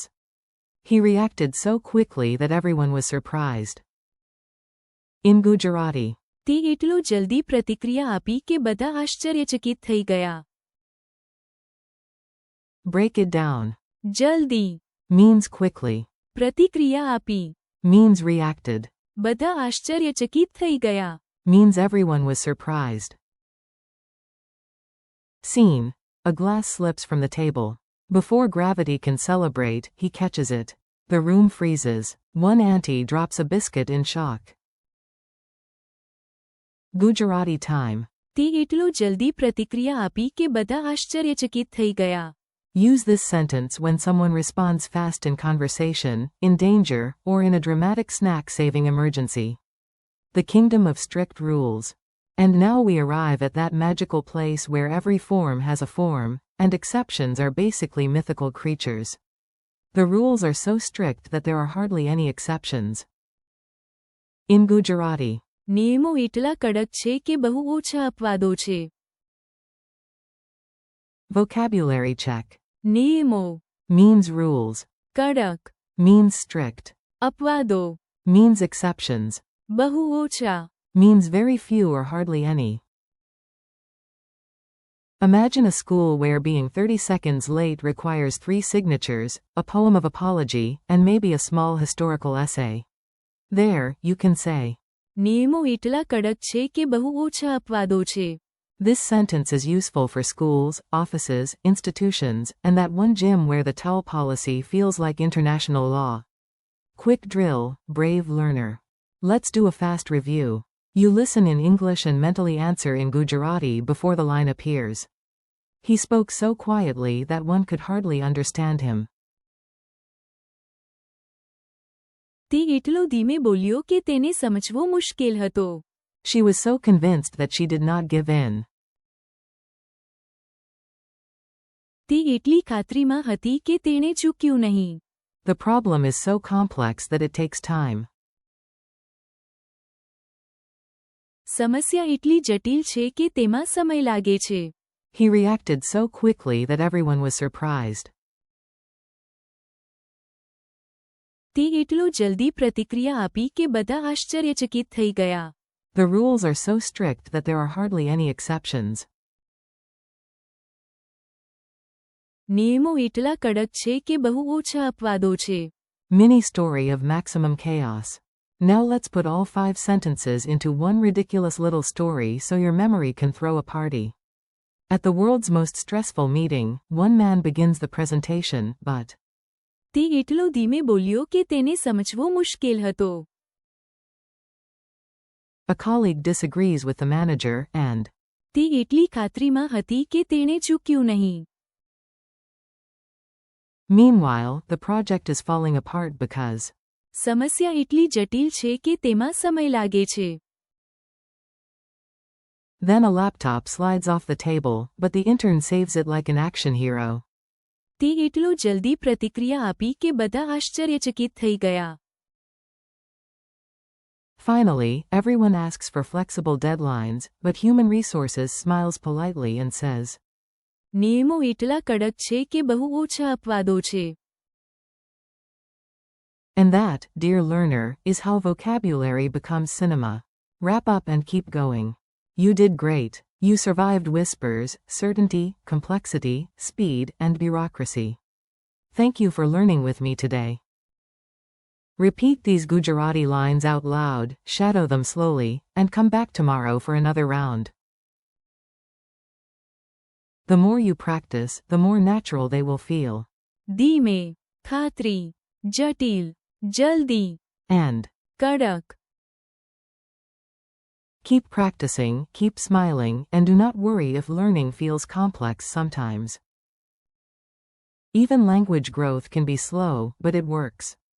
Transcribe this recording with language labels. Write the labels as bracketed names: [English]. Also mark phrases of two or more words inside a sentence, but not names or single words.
[English] He reacted so quickly that everyone was surprised. In Gujarati. [Gujarati] તે એટલો જલ્દી પ્રતિક્રિયા આપી કે બધા આશ્ચર્યચકિત થઈ ગયા. [English] Break it down. જલ્દી Means quickly. [Gujarati] પ્રતિક્રિયા આપી. [English] Means reacted. [Gujarati] બધા આશ્ચર્યચકિત થઈ ગયા. [English] Means everyone was surprised. Scene. A glass slips from the table. Before gravity can celebrate, he catches it. The room freezes. One auntie drops a biscuit in shock. Gujarati time. [Gujarati] તે એટલો જલ્દી પ્રતિક્રિયા આપી કે બધા આશ્ચર્યચકિત થઈ ગયા. [English] Use this sentence when someone responds fast in conversation, in danger, or in a dramatic snack-saving emergency. The kingdom of strict rules. And now we arrive at that magical place where every form has a form, and exceptions are basically mythical creatures. The rules are so strict that there are hardly any exceptions. In Gujarati. [Gujarati] નિયમો એટલા કડક છે કે બહુ ઓછા અપવાદો છે. [English] Vocabulary check. નિયમો Means rules. કડક, Means strict. અપવાદો Means exceptions. [Gujarati] બહુ ઓછા. [English] Means very few or hardly any. Imagine a school where being 30 seconds late requires 3 signatures, a poem of apology, and maybe a small historical essay. There, you can say, [Gujarati] નિયમો એટલા કડક છે કે બહુ ઓછા અપવાદો છે. [English] this sentence is useful for schools, offices, institutions, and that one gym where the towel policy feels like international law. Quick drill, brave learner. Let's do a fast review. You listen in English and mentally answer in Gujarati before the line appears. He spoke so quietly that one could hardly understand him. [Gujarati] તે એટલો ધીમે બોલ્યો કે તેને સમજવો મુશ્કેલ હતો. [English] She was so convinced that she did not give in. [Gujarati] તે એટલી ખાતરીમાં હતી કે તેણે ચૂક્યું નહીં. [English] The problem is so complex that it takes time. [Gujarati] સમસ્યા એટલી જટિલ છે કે તેમાં સમય લાગે છે. [English] He reacted so quickly that everyone was surprised. [Gujarati] તે એટલો જલ્દી પ્રતિક્રિયા આપી કે બધા આશ્ચર્યચકિત થઈ ગયા. [English] The rules are so strict that there are hardly any exceptions. [Gujarati] નિયમો એટલા કડક છે કે બહુ ઓછા અપવાદો છે. [English] Mini story of maximum chaos. Now let's put all 5 sentences into one ridiculous little story so your memory can throw a party. At the world's most stressful meeting, one man begins the presentation, but [Gujarati] તે એટલો ધીમે બોલ્યો કે તેને સમજવો મુશ્કેલ હતો. [English] a colleague disagrees with the manager, and [Gujarati] તે એટલી ખાતરીમાં હતી કે તેણે ચૂક્યું નહીં. [English] meanwhile, the project is falling apart because [Gujarati] સમસ્યા એટલી જટિલ છે કે તેમાં સમય લાગે છે. [English] then a laptop slides off the table, but the intern saves it like an action hero. [Gujarati] તે એટલો જલ્દી પ્રતિક્રિયા આપી કે બધા આશ્ચર્યચકિત થઈ ગયા. [English] Finally, everyone asks for flexible deadlines, but human resources smiles politely and says, [Gujarati] નિયમો એટલા કડક છે કે બહુ ઓછા અપવાદો છે. [English] and that, dear learner, is how vocabulary becomes cinema. Wrap up and keep going. You did great. You survived whispers, certainty, complexity, speed, and bureaucracy. Thank you for learning with me today. Repeat these Gujarati lines out loud, shadow them slowly, and come back tomorrow for another round. The more you practice, the more natural they will feel. [Gujarati] ધીમે, ખાતરી, જટિલ, જલ્દી, [English] And કડક. keep practicing, keep smiling, and do not worry if learning feels complex sometimes. Even language growth can be slow, but it works.